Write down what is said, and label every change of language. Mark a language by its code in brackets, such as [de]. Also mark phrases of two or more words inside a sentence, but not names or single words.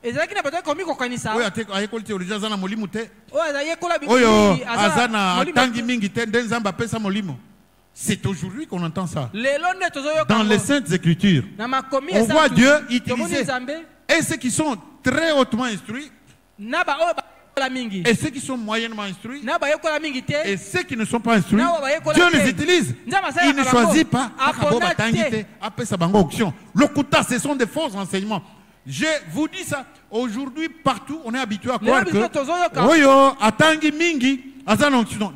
[fr] C'est aujourd'hui qu'on entend ça. Dans les Saintes Écritures, on voit Dieu utiliser. Et ceux qui sont très hautement instruits, Et ceux qui sont moyennement instruits [ln] na bayekola mingi te [fr] et ceux qui ne sont pas instruits, [ln] na bayekola [fr] Dieu [ln] te. [fr] les utilise. Il ne choisit pas. L'okuta, ce sont des faux enseignements. Je vous dis ça. Aujourd'hui, partout, on est habitué à croire que [ln] Oyo, atangi mingi, azan [fr] onction.